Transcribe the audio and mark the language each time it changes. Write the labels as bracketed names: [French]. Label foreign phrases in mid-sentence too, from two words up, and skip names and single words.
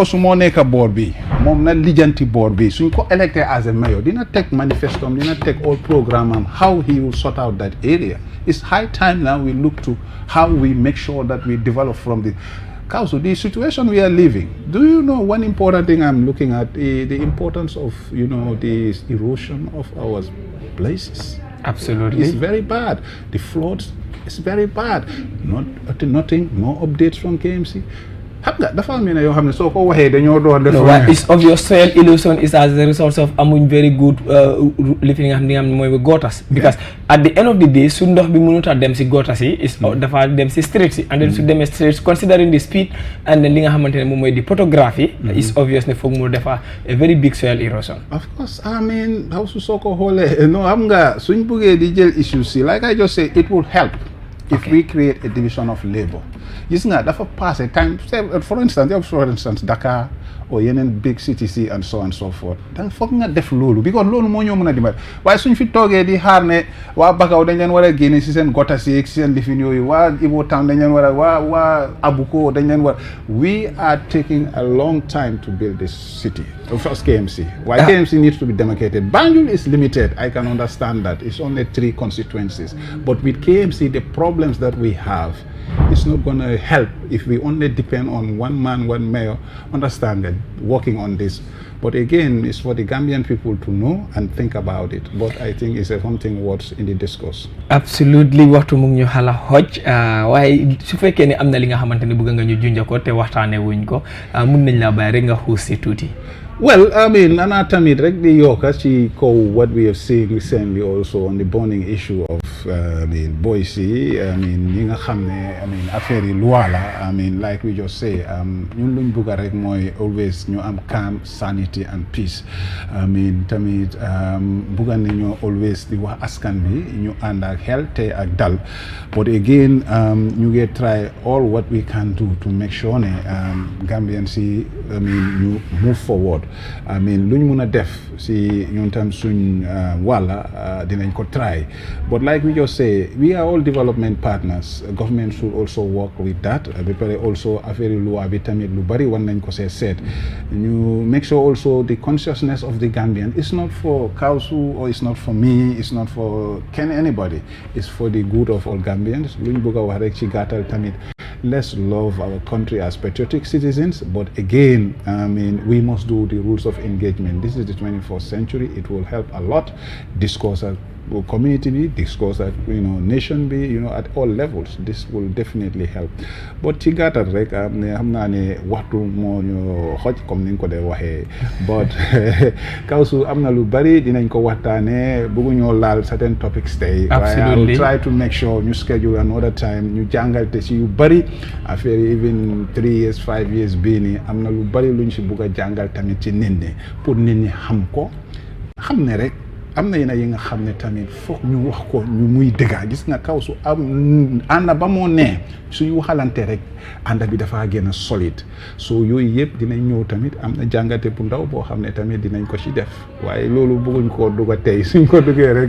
[Wolof] su moo nekk board bi moom na lijjanti board bi suñ ko [English] elected as a mayor [Wolof] dina teg manifestom dina teg [English] all programme am how he will sort out that area it's high time now we look to how we make sure that we develop from the council the situation we are living do you know one important thing I'm looking at the importance of the erosion of our places absolutely it's very bad the floods it's very bad nothing no updates from KMC [Wolof] xam nga dafa am ne yoo xam ne soo ko waxee dañoo doon def. [English] it's obvious soil erosion is as a result of amuñ very good [Wolof] li nga xam ne mooy gotas. [English] because at the end of the day [Wolof] su ndox bi mënut a dem si gotas yi. dafa dem si streets yi. [English] and then [Wolof] su demee [English] streets considering the speed and then [Wolof] li nga xamante ne moom mooy di [English] photography. it's obvious [Wolof] ne foog mu defa [English] a very big soil erosion. of course I mean how [Wolof] su soo ko xoolee no xam nga suñ buggee di jël issues yi [English] like I just say it will help. if we create a division of labor. [Wolof] gis nga dafa passé [English] time for instance [Wolof] Dakar or yeneen [English] big cities [Wolof] yi [English] and so on and so forth [Wolof] danga foog nga def loolu because loolu moo ñoo mën a dimbali waaye suñ fi toogee di xaar ne waa Bakaw dañ leen war a génne si seen gotas yi si seen lifin yooyu waa Ibo Town dañ leen war a waa Abuko dañ leen war [English] we are taking a long time to build this city first KMC why KMC needs to be demarcated. Banjul is limited, I can understand that it's only 3 constituencies but with KMC the problems that we have it's not going to help if we only depend on one man, one mayor, understand that, working on this. But again, it's for the Gambian people to know and think about it. But I think it's something worth in the discourse. Absolutely, [Wolof] waxtu mu ngi ñu xala xoj waaye su fekkee ne am na li nga xamante ne bëgg nga ñu junja ko te waxtaane wuñ ko mun nañ la bàyyi rek nga xuus si tuuti. [English] Well, I mean, [Wolof] ana tamit rek di yokka ci kaw [English] what we have seen recently also on the burning issue of Boise. I mean, [Wolof] ñi nga xam ne affaire yi loi la [English] I mean, like we just say [Wolof] ñun luñ bugga rek mooy always ñu am [English] calm, sanity and peace. I mean, [Wolof] tamit bugga nañu always di wax askan bi ñu ànd ak xel te ak dal. [English] But again, [Wolof] ñu ngi [English] try all what we can do to make sure [Wolof] ne Gambians yi ñu [English] move forward. I mean, [Wolof] luñ mun a def si ñun tam suñ wàlla dinañ ko try [English] but like we just say we are all development partners. Government should also work with that [Wolof] ba pare [English] also [Wolof] affaire loi bi tamit lu bari war nañ ko see seet ñu [English] make sure also the consciousness of the Gambian it's not for Kausu or it's not for me, it's not for anybody, it's for the good of all Gambians. [Wolof] Luñ bëgg a wax rek ci gàttal tamit [English] let's love our country as patriotic citizens, but again, I mean, we must do the rules of engagement. This is the 21st century. It will help a lot. Discourse at community be, discourse at nation be, at all levels. This will definitely help. [Wolof] But ci gàttal rek xam naa ne waxtu moo ñu xoj comme ni nga ko dee waxee but Kawsu am na lu bari dinañ ko waxtaanee bëgguñoo laal [English] certain topics [Wolof] tey. [English] Absolutely. I will try to make sure [Wolof] ñu schedule another time ñu jàngal te si yu bari affaire [English] even 3 years 5 years [Wolof] bii nii am na lu bari luñ si bugg a jàngal tamit ci nit ñi pour nit ñi xam ko xam ne rek am na yeneen yi nga xam ne tamit foog ñu wax ko ñu muy dëgga gis nga Kawsu am ànd ba moo nee suñu waxalante rek ànd bi dafa gën a solide so yooyu yëpp dinañ ñëw tamit am na jàngate bu ndaw boo xam ne tamit dinañ ko ci def waaye loolu bëgguñ koo dugg tey suñ ko duggee rek